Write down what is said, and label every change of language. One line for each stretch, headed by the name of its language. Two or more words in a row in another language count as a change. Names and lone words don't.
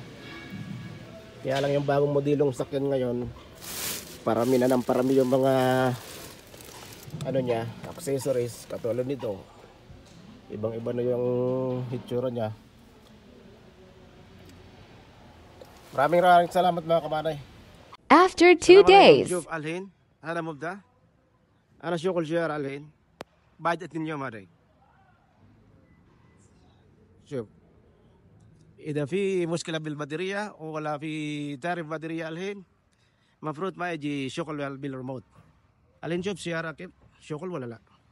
Filipino: Kaya lang yung bagong modelong sasakyan ngayon, parami na ng parami yung mga ano niya, accessories. Katulad nito, ibang iba na yung hitsura niya. Maraming salamat mga kamanoy.
English: After 2 days.
Arabic: شوف الحين هذا مبدأ أنا شغل جير الحين بعد 2 يوم هذا شوف إذا في مشكلة بالبطارية ولا في تعرف بطارية الحين مفروض ما يجي شغل بالريموت الحين شوف سيارة كيف شغل ولا لا